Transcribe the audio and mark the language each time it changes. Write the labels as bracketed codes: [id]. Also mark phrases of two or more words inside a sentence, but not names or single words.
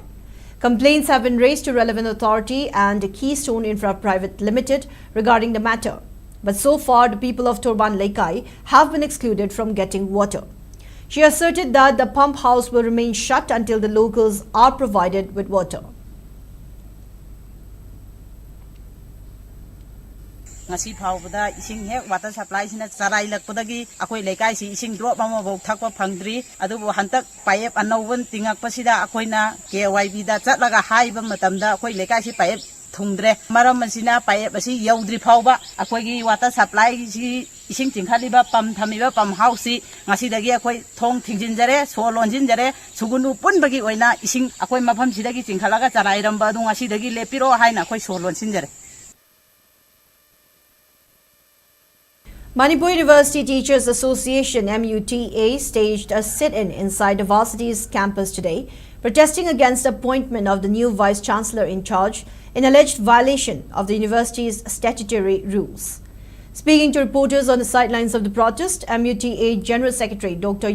[en] Complaints have been raised to relevant authority and Keystone Infra Private Limited regarding the matter. But so far, the people of Torban Likai have been excluded from getting water. She asserted that the pump house will remain shut until the locals are provided with water. [mni] ngasi phawda ising he [en] water supply [mni] sina charai lakpadagi akoi lekai si ising drop ama bok thakpa phangdri adubu hantak pipe anowon tingak pasida akoina KYB da chatlaga haiba matamda akoi lekai si pipe thungdre maram masina pipe asi yaudri phawba akoi gi [en] water supply [mni] si ising tingkhaliba pam thamiba pam house si ngasi dagi akoi thong thingjinjare so lonjinjare sugunu punbagi oina ising akoi mafam sidagi tingkhalaga charai ramba du ngasi dagi lepiro haina akoi so lonjinjare. [en] Manipur University Teachers Association MUTA staged a sit-in inside the varsity's campus today, protesting against the appointment of the new Vice-Chancellor in charge in alleged violation of the university's statutory rules. Speaking to reporters on the sidelines of the protest, MUTA General Secretary Dr.